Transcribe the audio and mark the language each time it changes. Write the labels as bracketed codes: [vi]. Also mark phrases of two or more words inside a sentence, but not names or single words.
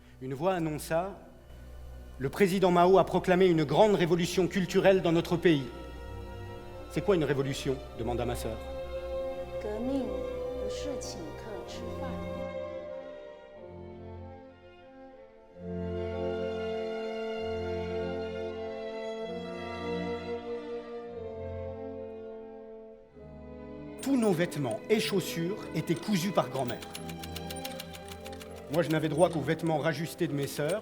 [fr] Une voix annonça « Le président Mao a proclamé une grande révolution culturelle dans notre pays. » « C'est quoi une révolution ?» demanda ma sœur. « [zh] 革命不是请客吃饭。 [fr] Tous nos vêtements et chaussures étaient cousus par grand-mère. Moi, je n'avais droit qu'aux vêtements rajustés de mes sœurs.